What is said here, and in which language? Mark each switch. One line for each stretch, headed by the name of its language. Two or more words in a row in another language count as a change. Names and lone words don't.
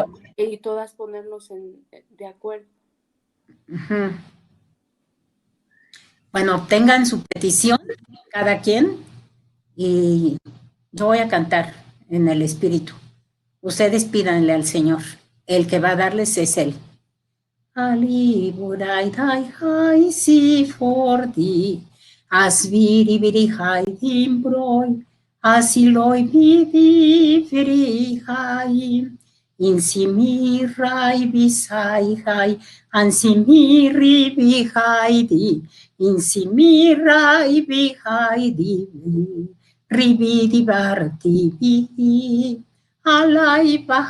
Spanish: Y todas ponernos de acuerdo. Uh-huh. Bueno, tengan su petición, cada quien, y yo voy a cantar en el Espíritu. Ustedes pídanle al Señor. El que va a darles es Él. Ali burai dai hai si fordi, asviri viri hai dimbroi, asiloi vidi viri hai, insimirai visai hai, ansimiri vihai di, insimirai vihai di, rividi varti vihi, alai